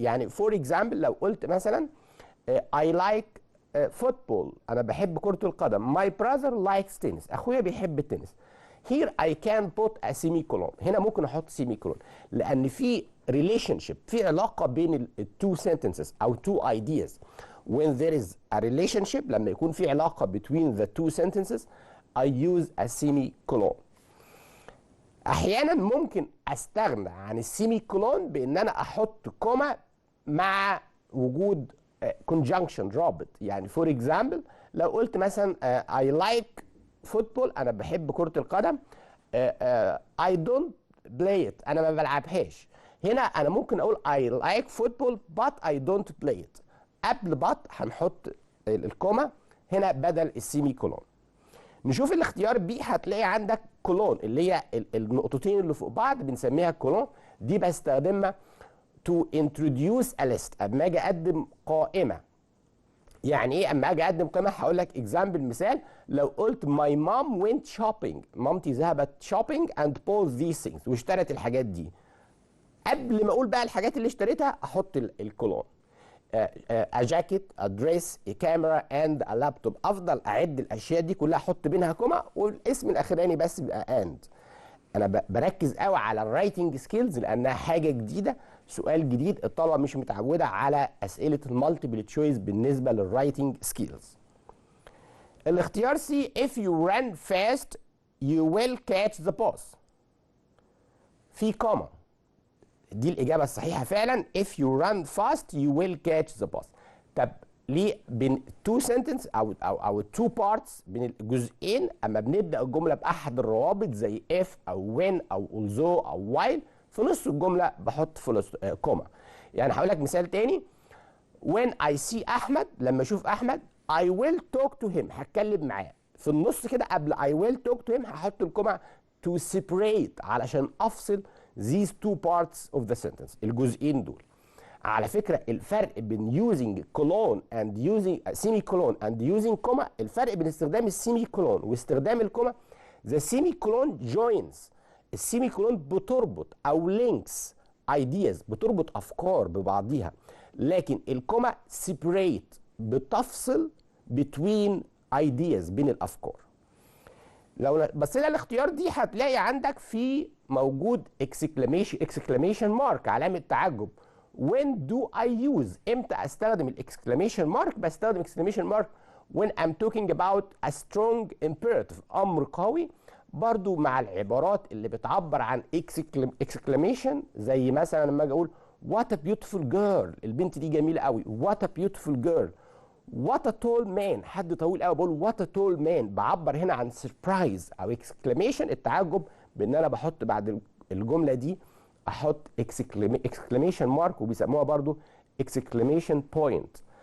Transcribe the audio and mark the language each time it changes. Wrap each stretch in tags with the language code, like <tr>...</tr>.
<ar>يعني for example لو قلت مثلا</ar> <en>I like football،</en> <ar>أنا بحب كرة القدم.</ar> <en>My brother likes tennis،</en> <ar>أخويا بيحب التنس.</ar> <en>Here I can put a semicolon،</en> <ar>هنا ممكن أحط</ar> <en>semicolon لأن في relationship، في علاقة بين two sentences أو two ideas. When there is a relationship،</en> <ar>لما يكون في علاقة</ar> <en>between the two sentences I use a semicolon.</en> <ar>أحيانا ممكن أستغنى عن السيميكولون بإن أنا أحط كوما مع وجود conjunction رابط. يعني for example لو قلت مثلا</ar> <en>I like football،</en> <ar>أنا بحب كرة القدم.</ar> <en>I don't play it،</en> <ar>انا ما بلعبهاش.</ar> <en>هنا انا ممكن اقول I like football but I don't play it.</en> <ar>قبل but هنحط الكوما هنا بدل السيمي كولون. نشوف الاختيار بي، هتلاقي عندك كولون اللي هي النقطتين اللي فوق بعض بنسميها كولون. دي بستخدمها</ar> <en>to introduce a list.</en> <ar>اما اجي اقدم قائمه. يعني ايه اما اجي اقدم قائمه؟ هقول لك اكزامبل، مثال.</ar> <en>لو قلت my mom went shopping،</en> <ar>مامتي ذهبت</ar> <en>shopping and bought these things،</en> <ar>واشترت الحاجات دي. قبل ما اقول بقى الحاجات اللي اشتريتها احط الكولون.</ar> <en>a jacket, a dress, a camera and a laptop.</en> <ar>افضل اعد الاشياء دي كلها احط بينها كوما، والاسم الاخراني بس بيبقى and. انا بركز قوي على الرايتنج سكيلز لانها حاجه جديده، سؤال جديد، الطلبه مش متعوده على اسئله المالتيبل تشويس بالنسبه للرايتنج سكيلز.</ar> <en>الاختيار C if you run fast you will catch the bus.</en> <ar>في كوما، دي الإجابة الصحيحة فعلا.</ar> <en>if you run fast you will catch the bus.</en> <ar>طب ليه بين</ar> <en>two sentence</en> <ar>أو two parts، بين الجزئين أما بنبدأ الجملة بأحد الروابط زي if أو when أو although أو while، في نص الجملة بحط كوما. يعني هقول لك مثال تاني.</ar> <en>when I see أحمد،</en> <ar>لما أشوف أحمد</ar> <en>I will talk to him،</en> <ar>هتكلم معاه.</ar> <en>في النص كده قبل I will talk to him هحط الكوما to separate</en> <ar>علشان أفصل</ar> <en>these two parts of the sentence، الجزئين دول.</en> <ar>على فكرة الفرق بين</ar> <en>using colon and using semicolon and using comma،</en> <ar>الفرق بين استخدام السيميكولون واستخدام الكوما،</ar> <en>the semicolon joins،</en> <ar>السيميكولون بتربط أو links ideas، بتربط أفكار ببعضيها، لكن الكوما separate، بتفصل between ideas، بين الأفكار. لو بصينا الاختيار دي هتلاقي عندك في موجود exclamation mark، علامة تعجب.</ar> <en>when do I use،</en> <ar>امتى استخدم الاكسكلاميشن مارك؟</ar> <en>بستخدم exclamation mark when I'm talking about a strong imperative،</en> <ar>امر قوي. برضو مع العبارات اللي بتعبر عن exclamation، زي مثلا لما اجي اقول</ar> <en>what a beautiful girl،</en> <ar>البنت دي جميلة قوي، what a beautiful girl.</ar> <en>what a tall man،</en> <ar>حد طويل قوي، بقول what a tall man، بعبر هنا عن surprise او exclamation، التعجب، بان انا بحط بعد الجمله دي احط exclamation mark، وبيسموها برضو exclamation point.</ar>